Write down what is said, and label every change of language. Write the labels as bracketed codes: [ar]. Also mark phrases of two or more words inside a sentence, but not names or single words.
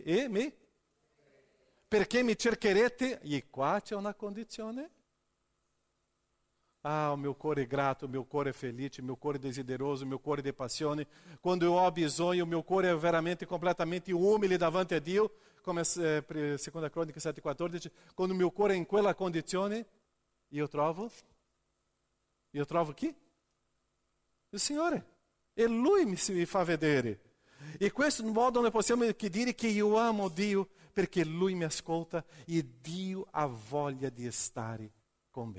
[it] Perché mi cercherete? E qua c'è una condizione. Ah, [pt] o meu [it] cuore è grato, [pt] o meu [it] cuore è felice, [pt] o meu [it] cuore è desideroso, [pt] o meu [it] cuore è di passione. Quando eu ho bisogno, [pt] o meu [it] cuore è veramente completamente umile davanti a Dio, come seconda Crônica 7,14. Quando [pt] o meu [it] cuore è in quella condizione, io trovo chi? Il Signore. E Lui mi fa vedere. E questo modo noi possiamo dire che io amo Dio perché Lui mi ascolta e Dio ha voglia di stare con me.